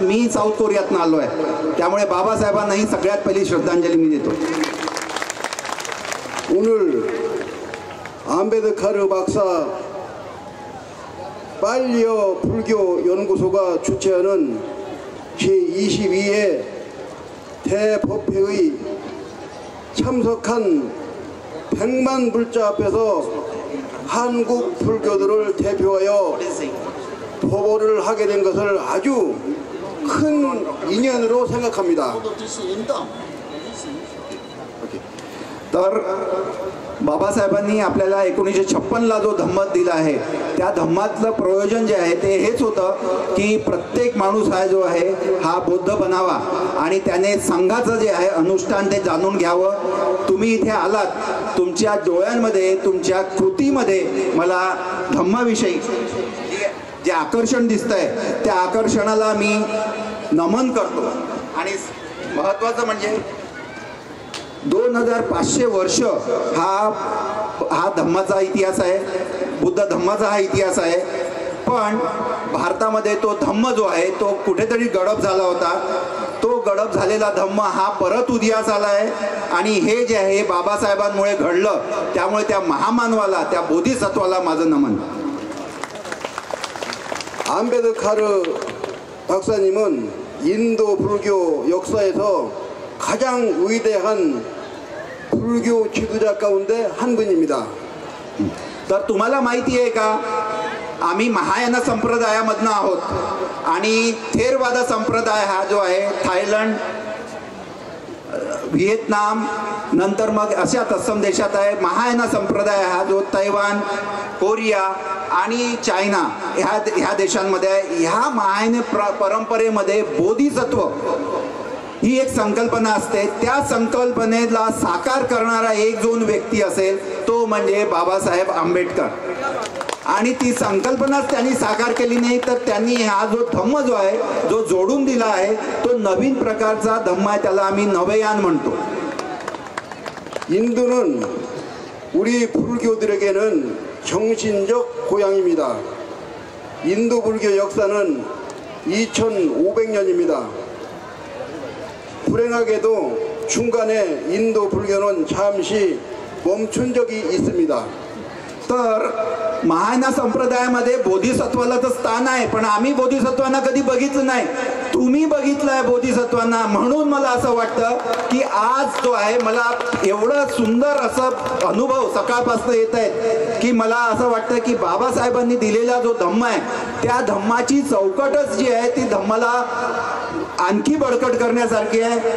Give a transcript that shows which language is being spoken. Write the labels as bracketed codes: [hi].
[mr] मी south कोरियातनं आलो आहे. त्यामुळे बाबासाहेबांनाही सगळ्यात पहिली श्रद्धांजली मी देतो. [ko] 오늘 안베드카르 박사 빨리어 불교 연구소가 주최하는 제22회 대법회의 참석한 100만 불자 앞에서 한국 불교들을 대표하여 법어를 하게 된 것을 아주 큰 인연으로 생각합니다. [mr] तर बाबासाहेबांनी आपल्याला 1956ला जो धम्मत दिला आहे त्या धम्मातलं प्रयोजन जे आहे ते हेच होतं की प्रत्येक माणूस हा जो आहे हा बौद्ध बनावा आणि त्याने संघाचं जे आहे अनुष्ठान ते जाणून घ्यावं. तुम्ही इथे आलात, तुमच्या डोळ्यांमध्ये, तुमच्या कृतीमध्ये मला धम्माविषयी जे आकर्षण दिसतंय त्या आकर्षणाला मी नमन करतो. आणि महत्त्वाचं म्हणजे 2500 वर्ष हा धम्माचा इतिहास आहे. बुद्ध धम्माचा हा इतिहास आहे. पण भारतामध्ये तो धम्म जो आहे तो कुठेतरी गडप झाला होता. तो गडप झालेला धम्म हा परत उदयास आला आहे. आणि हे जे आहे बाबासाहेबांमुळे घडलं. त्यामुळे त्या महामानवाला, त्या बोधिसत्वाला माझं नमन. [ko] 안베드카르 박사님은 인도 불교 역사에서 가장 위대한 불교 지도자 가운데 한 분입니다. [mr] तर तुम्हाला माहिती आहे का आम्ही महायान संप्रदायामधनं आहोत आणि थेरवाद संप्रदाय हा जो आहे थायलंड, व्हिएतनाम नंतर मग अशा तत्सम देशात आहे. महायान संप्रदाय हा जो तैवान, कोरिया आणि चायना ह्या देशांमध्ये आहे. ह्या महायान परंपरेमध्ये बोधिसत्व ही एक संकल्पना असते. त्या संकल्पनेला साकार करणारा एक दोन व्यक्ती असेल तो म्हणजे बाबासाहेब आंबेडकर. आणि ती संकल्पनाच त्यांनी साकार केली नाही तर त्यांनी हा जो धम्म जो आहे जो जोडून दिला आहे तो नवीन प्रकारचा धम्म आहे. त्याला आम्ही नवयान म्हणतो. [ko] 인도는 우리 불교들에게는 정신적 고향입니다. 인도 불교 역사는 2500년입니다. 불행하게도 중간에 인도 불교는 잠시 멈춘 적이 있습니다. [mr] तर महायान संप्रदायामध्ये बोधिसत्वाला तर स्थान आहे पण आम्ही बोधिसत्वांना कधी बघितलं नाही. तुम्ही बघितलंय बोधिसत्वांना म्हणून मला असं वाटतं की आज जो आहे मला एवढं सुंदर असं अनुभव सकाळपासून येत आहेत की मला असं वाटतं की बाबासाहेबांनी दिलेला जो धम्म आहे त्या धम्माची चौकटच जी आहे ती धम्माला आणखी बळकट करण्यासारखी आहे.